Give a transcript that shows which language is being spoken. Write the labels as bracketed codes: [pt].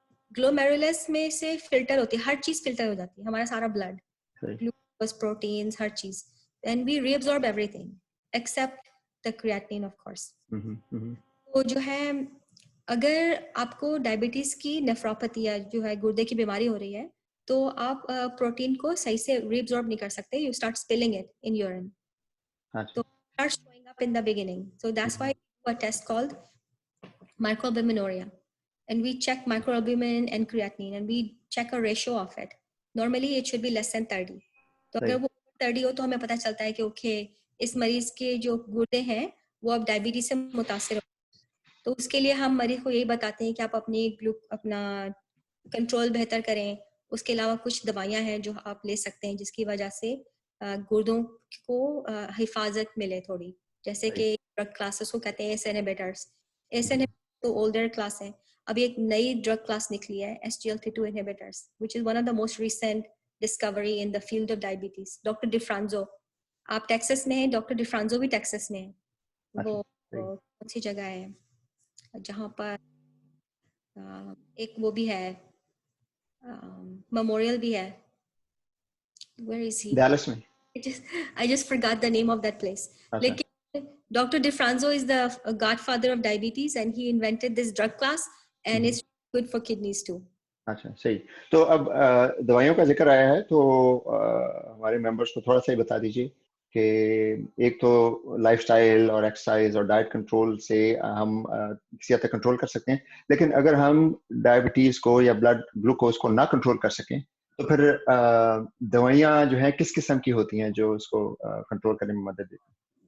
[ur] گلومیرولس میں سے فلٹر ہوتی ہے, ہر چیز فلٹر ہو جاتی ہے, ہمارا سارا بلڈ, گلوکوز, پروٹینز, ہر چیز, [en] And we reabsorb everything except the creatinine of course. [ur] تو جو ہے اگر آپ کو ڈائبٹیز کی نیفروپیتھی یا جو ہے گردے کی بیماری ہو رہی ہے تو آپ پروٹین کو صحیح سے ری ایبزارب نہیں کر سکتے, [en] You start spilling it in urine. تو starts showing up in the beginning, so that's why we do a test called microalbuminuria, and we check microalbumin and creatinine and we check a ratio of it. Normally it should be less than 30. [ur] تو اگر وہ 30 ہو تو ہمیں پتہ چلتا ہے کہ okay اس مریض کے جو گردے ہیں وہ اب ڈائبٹیز سے متاثر ہو. تو اس کے لیے ہم مریض کو یہی بتاتے ہیں کہ آپ اپنا کنٹرول بہتر کریں. اس کے علاوہ کچھ دوائیاں ہیں جو آپ لے سکتے ہیں جس کی وجہ سے گردوں کو حفاظت ملے تھوڑی, جیسے کہ ڈرگ کلاسز کو کہتے ہیں ایس انہیبیٹرس. ایس انہیبیٹر تو اولڈر کلاس ہے, ابھی ایک نئی ڈرگ کلاس نکلی ہے SGLT2 انہیبیٹرس [en] which is one of the most recent discovery in the field of diabetes. [ur] Doctor ڈیفرانزو, آپ ٹیکسس میں ہیں, ڈاکٹر ڈیفرانزو بھی ٹیکسس میں ہے, وہ کون سی جگہ ہے جہاں پر ایک وہ بھی ہے میموریل بھی ہے, [en] where is he? [ur] ڈیلس میں. [en] I just forgot the name of that place. [ur] لیکن Dr. [en] DeFranzo is the godfather of diabetes and he invented this drug class and it's good for kidneys too. [ur] اچھا صحیح. تو اب دوائیوں کا ذکر آیا ہے تو ہمارے ممبرس کو تھوڑا سا ہی بتا دیجیے کہ ایک تو لائف سٹائل اور ایکسرسائز اور ڈائٹ کنٹرول سے ہم کسی حد تک کنٹرول کر سکتے ہیں, لیکن اگر ہم ڈائبٹیز کو یا بلڈ گلوکوز کو نہ کنٹرول کر سکیں تو پھر دوائیاں جو ہیں کس قسم کی ہوتی ہیں جو اس کو کنٹرول کرنے میں مدد دیتی ہیں؟